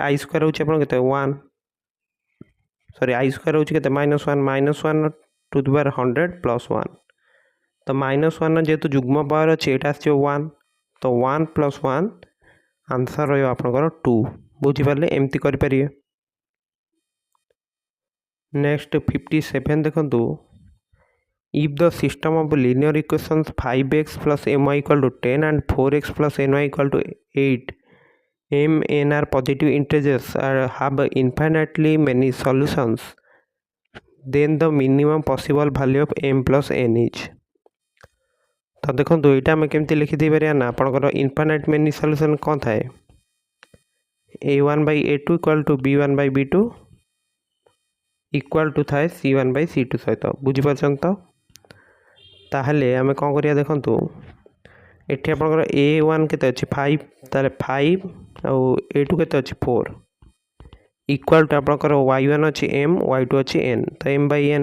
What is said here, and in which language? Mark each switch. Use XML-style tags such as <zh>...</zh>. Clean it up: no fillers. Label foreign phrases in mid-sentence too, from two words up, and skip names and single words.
<or>i² ହେଉଛି ଆପଣ କେତେ 1, ସରି i² ହେଉଛି କେତେ -1, -1</or> <en>to the power</en> <or>100 + 1। ତ -1 ଯେହେତୁ ଯୁଗ୍ମ ପାୱାର ଅଛି ଏଇଟା ଆସିଯିବ 1, ତ 1 + 1 ଆନ୍ସର୍ ରହିବ ଆପଣଙ୍କର 2। ବୁଝିପାରିଲେ, ଏମିତି କରିପାରିବେ। ନେକ୍ସଟ 57 ଦେଖନ୍ତୁ,</or> <en>if the system of linear equations 5x + my = 10 and 4x + ny = 8, m n are positive integers and have infinitely many solutions, then the minimum possible value of m + n is।</en> <or>ତ ଦେଖନ୍ତୁ ଏଇଟା ଆମେ କେମିତି ଲେଖିଦେଇପାରିବା ନା, ଆପଣଙ୍କର</or> <en>infinite many solution</en> <or>କ'ଣ ଥାଏ, a1/a2 = b1/b2 = ଥାଏ c1/c2 ସହିତ, ବୁଝିପାରୁଛନ୍ତି ତ। ତାହେଲେ ଆମେ କ'ଣ କରିବା ଦେଖନ୍ତୁ, ଏଠି ଆପଣଙ୍କର a1 କେତେ ଅଛି 5, ତାହେଲେ 5 ଆଉ a2 କେତେ ଅଛି 4 = ଆପଣଙ୍କର y1 ଅଛି m, y2 ଅଛି n, ତ m/n।</or>